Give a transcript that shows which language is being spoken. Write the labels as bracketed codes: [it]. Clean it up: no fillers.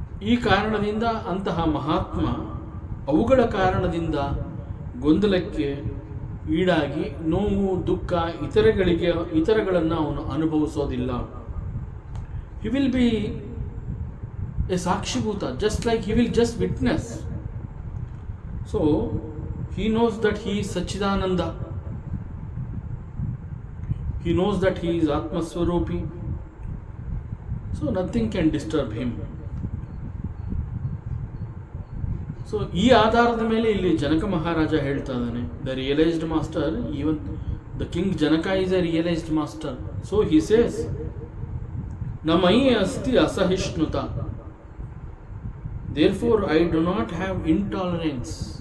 [kn] ಈ ಕಾರಣದಿಂದ ಅಂತಹ ಮಹಾತ್ಮ ಅವುಗಳ ಕಾರಣದಿಂದ ಗೊಂದಲಕ್ಕೆ ಈಡಾಗಿ ನೋವು, ದುಃಖ ಇತರಗಳನ್ನು ಅವನು ಅನುಭವಿಸೋದಿಲ್ಲ. [en] He will be a ಸಾಕ್ಷಿಭೂತ, just like he will just witness. So he knows that he is Sachidananda. He knows that he is Atma Swarupi. So nothing can disturb him. [kn] So ಈ ಆಧಾರದ ಮೇಲೆ ಇಲ್ಲಿ ಜನಕ ಮಹಾರಾಜ ಹೇಳ್ತಾ ಇದ್ದಾನೆ, [en] The realised master, even the king Janaka is a realised master. So he says, [sa] ನ ಮಯಿ ಅಸ್ತಿ ಅಸಹಿಷ್ಣುತ, [en] Therefore I do not have intolerance.